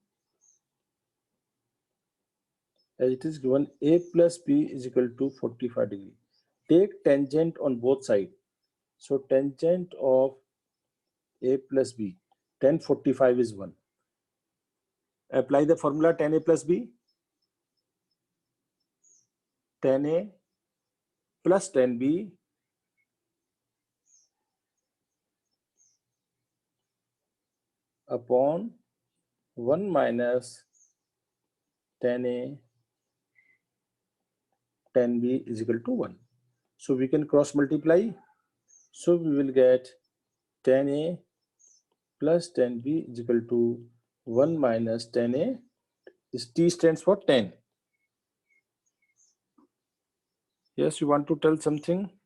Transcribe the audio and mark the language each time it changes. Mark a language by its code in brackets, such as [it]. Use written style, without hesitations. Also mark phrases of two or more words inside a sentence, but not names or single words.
[en] As it is given, a plus b is equal to 45 degree. Take tangent on both sides. So tangent of a plus b, tan 45 is 1. Apply the formula tan a plus b. Tan a plus tan b upon 1 minus tan a tan b is equal to 1. So we can cross multiply. So we will get tan a plus tan b is equal to 1 minus tan a. This t stands for 10. Yes, you want to tell something?